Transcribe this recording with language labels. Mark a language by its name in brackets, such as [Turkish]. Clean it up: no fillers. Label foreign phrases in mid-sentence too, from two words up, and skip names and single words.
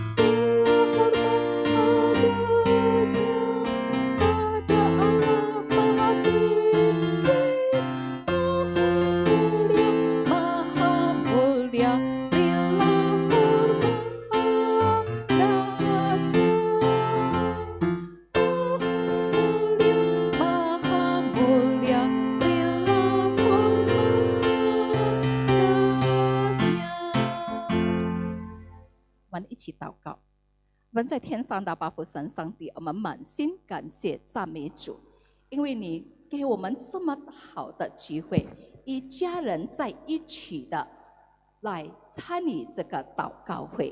[Indonesian] Berilah hormat padanya, ada Allah Maha Tinggi, Maha mulia, berilah hormat padanya. Maha mulia, berilah hormat padanya。 [Chinese] 我们一起祷告。我们在天上的爸父神上帝，我们满心感谢赞美主，因为你给我们这么好的机会，一家人在一起的来参与这个祷告会。